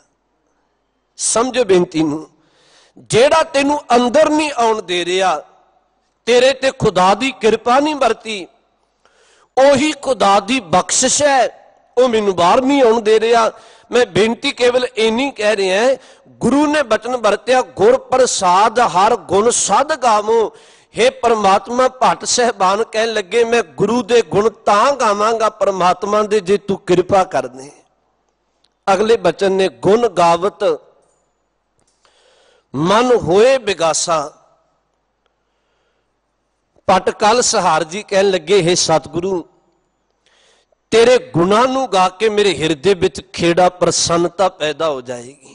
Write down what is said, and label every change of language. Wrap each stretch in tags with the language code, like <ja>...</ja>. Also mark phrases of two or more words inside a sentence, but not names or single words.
<pa>ਸਮਝੋ ਬੇਨਤੀ ਨੂੰ, ਜੇੜ੍ਹਾ ਤੈਨੂੰ ਅੰਦਰ ਨਹੀਂ ਆਉਣ ਦੇ ਰਿਹਾ, ਤੇਰੇ ਤੇ ਖ਼ੁਦਾ ਦੀ ਕਿਰਪਾ ਨਹੀਂ ਵਰਤੀ, ਓਹੀ ਖ਼ੁਦਾ ਦੀ ਬਖ਼ਸ਼ਿਸ਼ ਹੈ, ਵੋ ਮੈਨੂੰ ਬਾਹਰ ਨਹੀਂ ਆਉਣ ਦੇ ਰਿਹਾ। ਮੈਂ ਬੇਨਤੀ ਕੇਵਲ ਇੰਨੀ ਕਹਿ ਰਿਹਾ ਹੈ, ਗੁਰੂ ਨੇ ਬਚਨ ਵਰਤਿਆ ਗੁਰ ਪ੍ਰਸਾਦ ਹਰ ਗੁਣ ਸਦ ਗਾਵੋ। ਹੇ ਪਰਮਾਤਮਾ, ਭੱਟ ਸਾਹਿਬਾਨ ਕਹਿਣ ਲੱਗੇ ਮੈਂ ਗੁਰੂ ਦੇ ਗੁਣ ਤਾਂ ਗਾਵਾਂਗਾ ਪਰਮਾਤਮਾ ਦੇ ਜੇ ਤੂੰ ਕਿਰਪਾ ਕਰ ਦੇ। ਅਗਲੇ ਬਚਨ ਨੇ ਗੁਣ ਗਾਵਤ ਮਨ ਹੋਏ ਬਿਗਾਸਾ। ਭੱਟ ਕਲ ਸਹਾਰ ਜੀ ਕਹਿਣ ਲੱਗੇ ਹੇ ਸਤਿਗੁਰੂ, ਤੇਰੇ ਗੁਣਾਂ ਨੂੰ ਗਾ ਕੇ ਮੇਰੇ ਹਿਰਦੇ ਵਿਚ ਖੇੜਾ ਪ੍ਰਸੰਨਤਾ ਪੈਦਾ ਹੋ ਜਾਏਗੀ।</pa>